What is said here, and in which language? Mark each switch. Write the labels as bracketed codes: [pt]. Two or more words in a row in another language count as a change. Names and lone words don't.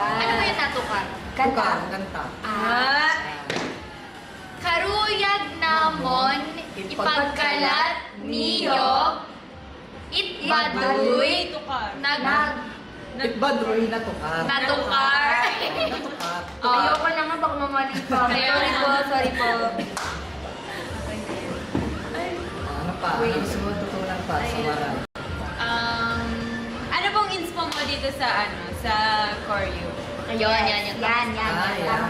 [tl] Ano ba yung natukar? [war] Tukar, kanta. Karuyag namon, [tl] ipagkalat niyo, [war] itbaduy, Tukar. Itbaduy natukar. natukar. Natukar. [tl] Ayoko na nga, baka mamaling pa. Sorry po. Ano pa? Ano sunod tutunan pa sa waray? Ano pong inspo mo dito sa sa choreo? Ayun, yan. Yan.